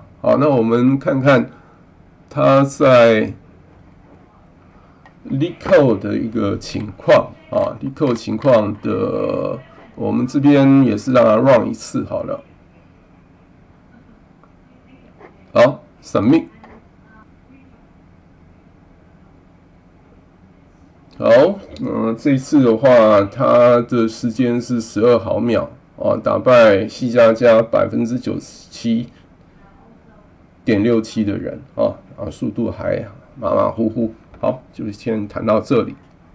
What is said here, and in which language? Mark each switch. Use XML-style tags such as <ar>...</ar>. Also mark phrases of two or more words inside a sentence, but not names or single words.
<zh>好，那我們看看它在 LeetCode 的一個情況啊 ，LeetCode 情況的，我們這邊也是讓它 run 一次好了。好 ，Submit。好，這一次的話，它的時間是12毫秒啊，打敗 C++ 97.67% 的人啊，速度還馬馬虎虎。好，就先談到這裡。</zh>